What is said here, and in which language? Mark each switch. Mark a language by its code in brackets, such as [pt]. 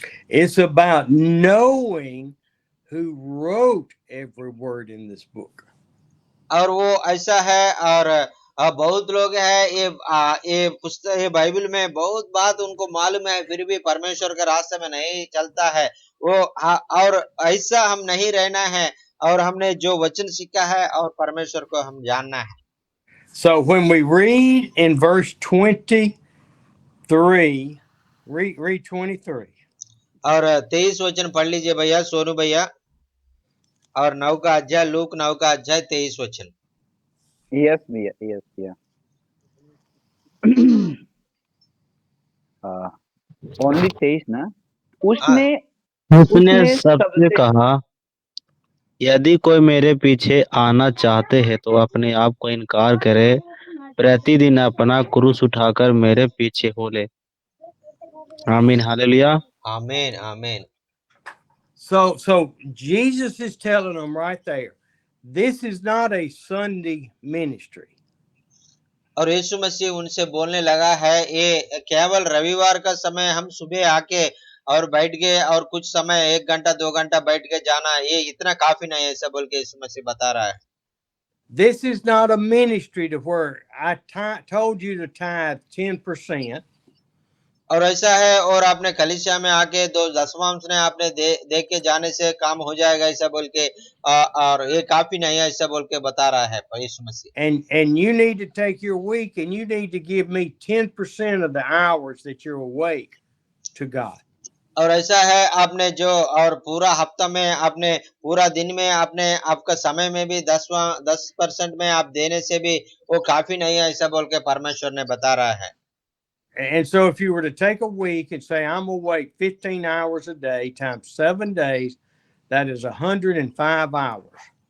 [en] It's about knowing who wrote every word in this book. [hi] और वो ऐसा है और बहुत लोग हैं ये पुस्तक ये बाइबल में बहुत बात उनको मालूम है, फिर भी परमेश्वर के रास्ते में नहीं चलता है वो और ऐसा हम नहीं रहना है, और हमने जो वचन सीखा है और परमेश्वर को हम जानना है। [en] So when we read in verse 23, read 23. [hi] और 23 वचन पढ़ लीजिए भैया सोनू भैया, और 9 का अध्याय, लूक 9 का अध्याय 23 वचन। [en] Yes भैया, yes भैया। Only 23 ना। [hi] उसने सबसे कहा, यदि कोई मेरे पीछे आना चाहते हैं तो अपने आप को इनकार करे, प्रतिदिन अपना क्रूस उठाकर मेरे पीछे हो ले। आमीन, हालेलुया। आमीन, आमीन। [en] So Jesus is telling them right there, this is not a Sunday ministry. [hi] और यीशु मसीह उनसे बोलने लगा है, ये केवल रविवार का समय हम सुबह आके और बैठ गए और कुछ समय 1 घंटा 2 घंटा बैठ के जाना, ये इतना काफी नहीं है, ऐसा बोल के यीशु मसीह बता रहा है। [en] This is not a ministry to where I told you to tithe 10%. [hi] और ऐसा है और आपने कलीसिया में आके 10वांश ने आपने दे के जाने से काम हो जाएगा, ऐसा बोल के और ये काफी नहीं है, ऐसा बोल के बता रहा है यीशु मसीह। [en] And you need to take your week and you need to give me 10% of the hours that you're awake to God. [hi] और ऐसा है आपने जो और पूरा हफ्ता में आपने पूरा दिन में आपने आपका समय में भी 10% में आप देने से भी वो काफी नहीं है, ऐसा बोल के परमेश्वर ने बता रहा है। [en] And so if you were to take a week and say, I'm awake 15 hours a day times 7 days, that is 105 hours.